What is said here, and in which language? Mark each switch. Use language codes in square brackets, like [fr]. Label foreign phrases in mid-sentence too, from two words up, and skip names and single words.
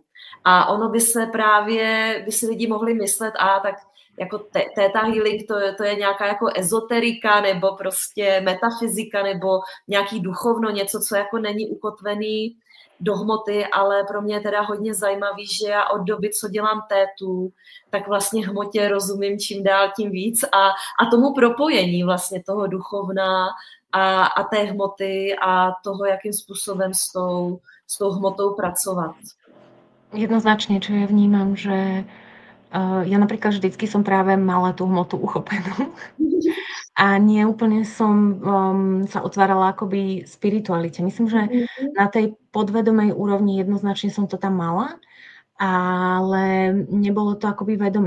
[cs] A ono by si lidi mohli myslet, tak jako Theta Healing to je nějaká jako ezoterika nebo prostě metafyzika nebo nějaký duchovno, něco, co jako není ukotvený do hmoty, ale pro mě je teda hodně zajímavý, že já od doby, co dělám tétu, tak vlastně hmotě rozumím čím dál tím víc a tomu propojení vlastně toho duchovna a té hmoty a toho, jakým způsobem s tou hmotou pracovat. [sk] Jednoznačne, čo ja vnímam, že ja napríklad vždycky som práve mala tú hmotu uchopenú a nie úplne som sa otvárala akoby spiritualite. Myslím, že na tej podvedomej úrovni jednoznačne som to tam mala, ale nebolo to akoby vedomé.